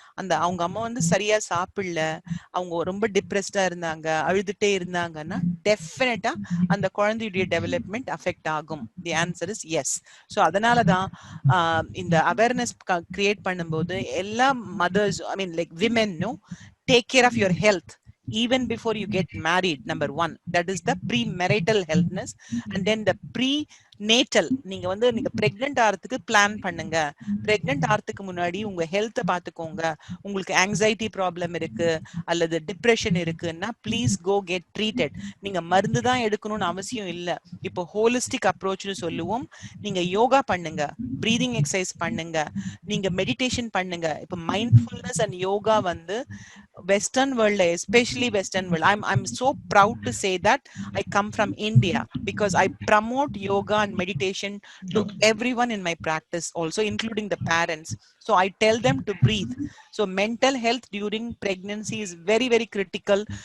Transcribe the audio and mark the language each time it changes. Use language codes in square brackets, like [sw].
[ta] அந்த அவங்க அம்மா வந்து சரியா சாப்பிடல, அவங்க ரொம்ப டிப்ரெஸ்டா இருந்தாங்க, அழுதுட்டே இருந்தாங்கன்னா டெஃபினட்டா அந்த குழந்தையுடைய டெவலப்மெண்ட் அஃபெக்ட் ஆகும். [en] The answer is yes. So [ta] அதனாலதான் இந்த அவேர்னஸ் கிரியேட் பண்ணும்போது எல்லா mothers, [en] I mean like women, take care of your health even before you get married. Number 1, that is the premarital healthness. And then the prenatal, [ta] நீங்க வந்து நீங்க pregnant ஆகிறதுக்கு plan பண்ணுங்க. Pregnant ஆகிறதுக்கு முன்னாடி உங்க ஹெல்த்தை பார்த்துக்கோங்க. உங்களுக்கு ஆங்ஸைட்டி ப்ராப்ளம் இருக்கு அல்லது டிப்ரெஷன் இருக்குன்னா [en] Please go get treated. [ta] நீங்க மருந்து தான் எடுக்கணும்னு அவசியம் இல்லை. இப்போ ஹோலிஸ்டிக் அப்ரோச்னு சொல்லுவோம். நீங்க யோகா பண்ணுங்க, பிரீதிங் எக்ஸசைஸ் பண்ணுங்க, நீங்க மெடிடேஷன் பண்ணுங்க. [en] இப்போ mindfulness and yoga வந்து Western world, especially Western world, I'm so proud to say that I come from India because I promote yoga and meditation to everyone in my practice, also including the parents. So I tell them to breathe. So mental health during pregnancy is very very critical.